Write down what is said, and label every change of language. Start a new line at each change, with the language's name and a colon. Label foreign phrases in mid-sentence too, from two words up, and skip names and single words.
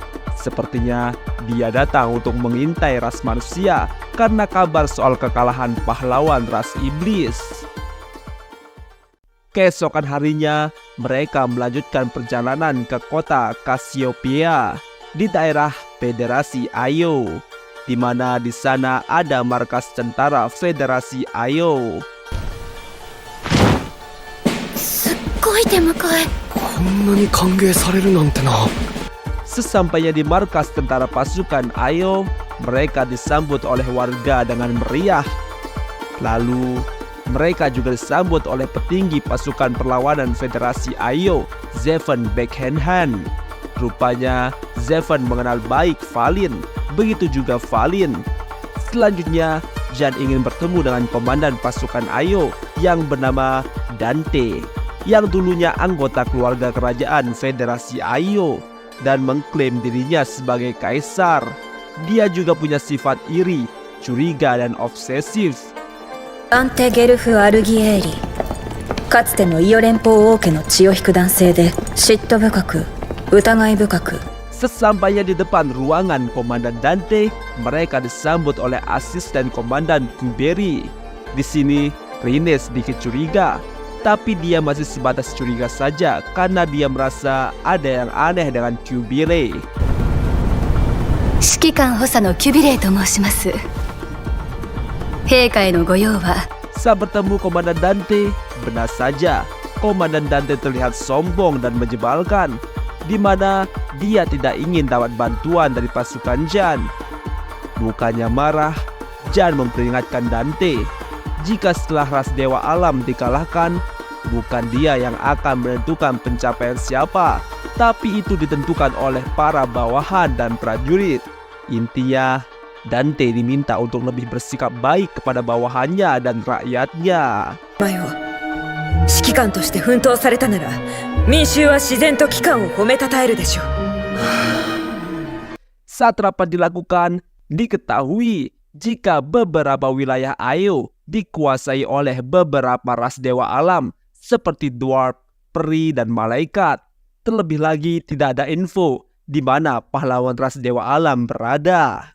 Indonesian: Sepertinya dia datang untuk mengintai ras manusia karena kabar soal kekalahan pahlawan ras iblis. Keesokan harinya, mereka melanjutkan perjalanan ke kota Cassiopeia di daerah Federasi Ayo, di mana di sana ada markas tentara Federasi Ayo.
Japanese: すっごい出迎え。こんなに歓迎されるなんてな。
Indonesian: Sesampainya di markas tentara pasukan Ayo, mereka disambut oleh warga dengan meriah. Lalu, mereka juga disambut oleh petinggi pasukan perlawanan Federasi Ayo, Zeven Beckhanhan. Rupanya, Zeven mengenal baik Valin, begitu juga Valin. Selanjutnya, Jan ingin bertemu dengan komandan pasukan Ayo yang bernama Dante, yang dulunya anggota keluarga kerajaan Federasi Ayo dan mengklaim dirinya sebagai kaisar. Dia juga punya sifat iri, curiga, dan obsesif.
Japanese: アンテ・ゲルフ・アルギエーリ、かつてのイオ連邦王家の血を引く男性で嫉妬深く疑い深く。
Indonesian: Sesampainya di depan ruangan Komandan Dante, mereka disambut oleh asisten Komandan Kuberi. Di sini, Rine sedikit curiga, tapi dia masih sebatas curiga saja karena dia merasa ada yang aneh dengan Kuberi.
Japanese: 指揮官補佐のキュビレイと申します。陛下への御用は
Indonesian: Saat bertemu Komandan Dante, benar saja Komandan Dante terlihat sombong dan menyebalkan, di mana dia tidak ingin dapat bantuan dari pasukan Jan. Bukannya marah, Jan memperingatkan Dante, jika setelah ras dewa alam dikalahkan, bukan dia yang akan menentukan pencapaian siapa, tapi itu ditentukan oleh para bawahan dan prajurit. Intinya, Dante diminta untuk lebih bersikap baik kepada bawahannya dan rakyatnya.
Japanese: 前を指揮官として奮闘されたなら、民衆は自然と機関を褒めたたえるでしょう。
Indonesian: Saat rapat dilakukan, diketahui jika beberapa wilayah Ayo dikuasai oleh beberapa ras dewa alam seperti dwarf, peri, dan malaikat. Terlebih lagi tidak ada info di mana pahlawan ras dewa alam berada.